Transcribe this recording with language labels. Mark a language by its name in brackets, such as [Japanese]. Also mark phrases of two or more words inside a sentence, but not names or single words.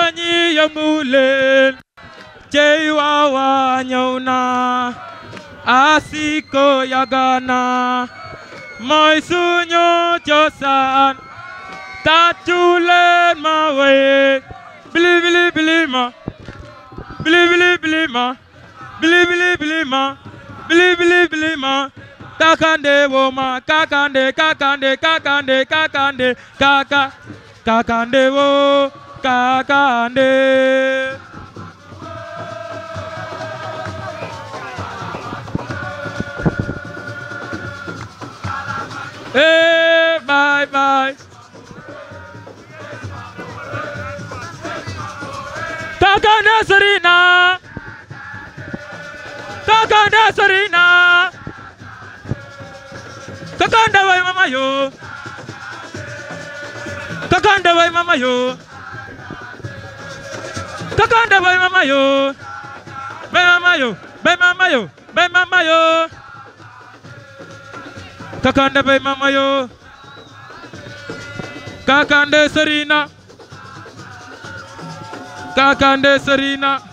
[Wolof] ñi yëngu leen cey waawa ñëw na asiko yagana mooy suñu cosaan tàccu leen ma way bili bili bili ma bili bili bili ma bili bili bili ma bili bili bili ma kakande wo ma kakande kakande kakande kakande kaka kakande wo kakande hey [English] bye bye [Wolof] kakande Serina kakande Serina kakande way mama yo kakande way mama yo kakande way mama yo bay mama yo bay mama yo bay mama yo kakande bay mama yo kakande Serina kakande Serina